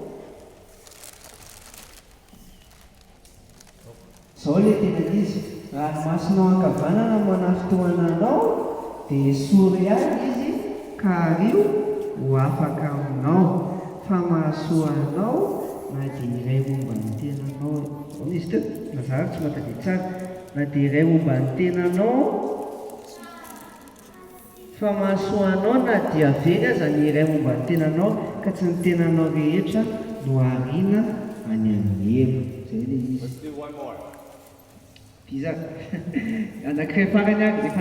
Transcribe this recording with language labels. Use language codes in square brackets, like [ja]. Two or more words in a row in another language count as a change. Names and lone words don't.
[mg] zao le tena izy ranomasinao ankavanana manafitohananao dia soreal izy ka rio ho afaka aminao fa mahasoanao na dia iray momba ny tenanao ona izy teo nazary tsy mahatadia tsara na dia iray momba ny tenanao fa mahasoanao na dia very aza ny iray momba ny tenanao ka tsy ny tenanao rehetra no arina any amin'ny helo zay le izy [en] Let's do one more. [mg] iza anankiray farany ary efa